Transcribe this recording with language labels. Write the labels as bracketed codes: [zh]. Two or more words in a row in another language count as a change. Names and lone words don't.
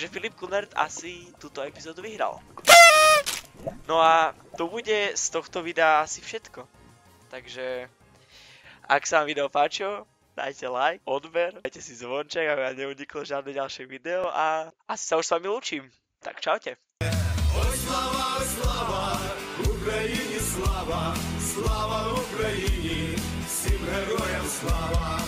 [sk] Takže Filip Kunert asi túto epizódu vyhral. No a to bude z tohto videa asi všetko. Takže, ak sa vám video páčilo, dajte like, odber, dajte si zvonček, aby vám neuniklo žiadne ďalšie video a asi sa už s vami lúčim. Tak čaute. [uk] Ой, слава, слава, Україні слава, слава Україні, всім героям слава.